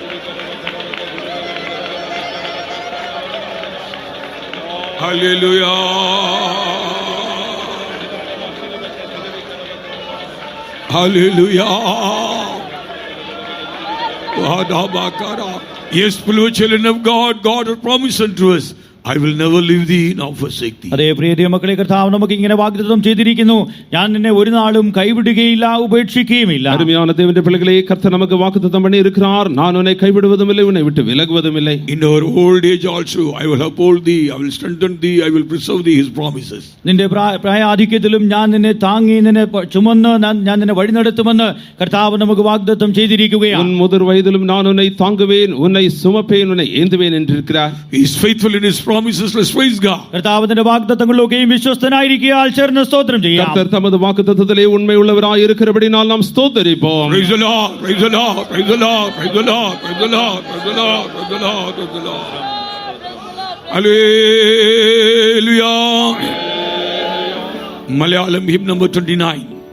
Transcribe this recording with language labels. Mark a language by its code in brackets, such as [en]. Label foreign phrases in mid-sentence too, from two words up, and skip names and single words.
[en] Hallelujah. Hallelujah. Adabakada. Yes, beloved children of God, God has promised unto us, I will never leave thee nor forsake thee. [ml] അതേ പ്രിയ മക്കളെ, കർത്താവ് നമുക്ക് ഇങ്ങനെ വാഗ്ദത്തം ചെയ്തിരിക്കുന്നു, ഞാൻ നിന്നെ ഒരു നാളും കൈവിടുകയില്ല, ഉപേക്ഷിക്കുകയുമില്ല. [ta] அருமையான தேவனுடைய பிள்ளைகளே, கர்த்தர் நமக்கு வாக்குத்தத்தம் பண்ணி இருக்கிறார். நான் உன்னை கைவிடுவதும் இல்லை, உன்னை விட்டு விலகுவதும் இல்லை. [en] In our old age also, I will uphold thee, I will strengthen thee, I will preserve thee, his promises. [ml] നിന്റെ പ്രായാധിക്യത്തിലും ഞാൻ നിന്നെ താങ്ങി നിന്നെ ചുമന്ന് ഞാൻ നിന്നെ വഴി നടത്തുമെന്ന് കർത്താവ് നമുക്ക് വാഗ്ദത്തം ചെയ്തിരിക്കുകയാണ്. [ta] உன் முதிர் வயதிலும் நான் உன்னை தாங்குவேன், உன்னை சுமப்பேன், உன்னை ஏந்துவேன் என்றிருக்கிறார். [en] He is faithful in his promises. Let's praise God. [ml] കർത്താവിന്റെ വാഗ്ദത്തങ്ങളിലൊക്കെയും വിശ്വസ്തനായിരിക്കുകയാൽ ചേർന്ന് സ്തോത്രം ചെയ്യാം. [ta] கர்த்தர் தமது வாக்குத்தத்தத்திலே உண்மை உள்ளவராய் இருக்கிறபடியால் நாம் ஸ்தோத்திரிப்போம். [en] Praise the Lord, praise the Lord, praise the Lord, praise the Lord, praise the Lord, praise the Lord, praise the Lord, praise the Lord. Hallelujah. Malayalam hymn number 29.